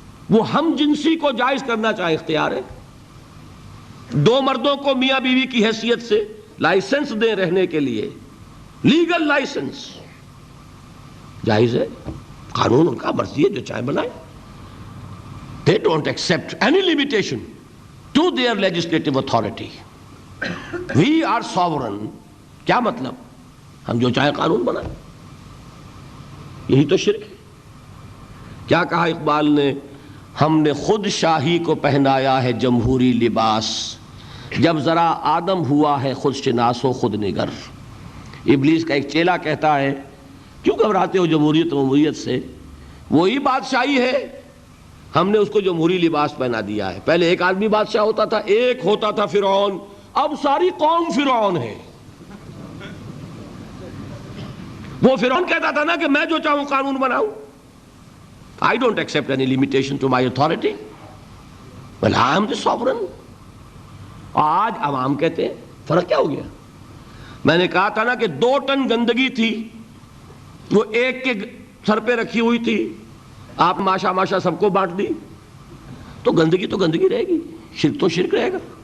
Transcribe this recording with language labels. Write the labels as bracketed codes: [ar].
[ur] وہ ہم جنسی کو جائز کرنا چاہے اختیار ہے. دو مردوں کو میاں بیوی کی حیثیت سے لائسنس دیں رہنے کے لیے، لیگل لائسنس جائز ہے، قانون ان کا مرضی ہے، جو چاہے بنائیں. [en] They don't accept any limitation to their legislative authority. We are sovereign. [ur] کیا مطلب؟ ہم جو چاہے قانون بنائیں. یہی تو شرک ہے. کیا کہا اقبال نے؟ ہم نے خود شاہی کو پہنایا ہے جمہوری لباس، جب ذرا آدم ہوا ہے خود شناس و خود نگر. ابلیس کا ایک چیلا کہتا ہے کیوں گھبراتے ہو جمہوریت سے؟ وہی بادشاہی ہے، ہم نے اس کو جمہوری لباس پہنا دیا ہے. پہلے ایک آدمی بادشاہ ہوتا تھا، ایک ہوتا تھا فرعون، اب ساری قوم فرعون ہے. وہ فرعون کہتا تھا نا کہ میں جو چاہوں قانون بناؤں. [en] I don't accept any limitation to my authority. Well, I am the sovereign. [ur] آج عوام کہتے ہیں. فرق کیا ہو گیا؟ میں نے کہا تھا نا کہ 2 ٹن گندگی تھی، وہ ایک کے سر پہ رکھی ہوئی تھی، آپ ماشا سب کو بانٹ دی، تو گندگی رہے گی، شرک تو شرک رہے گا.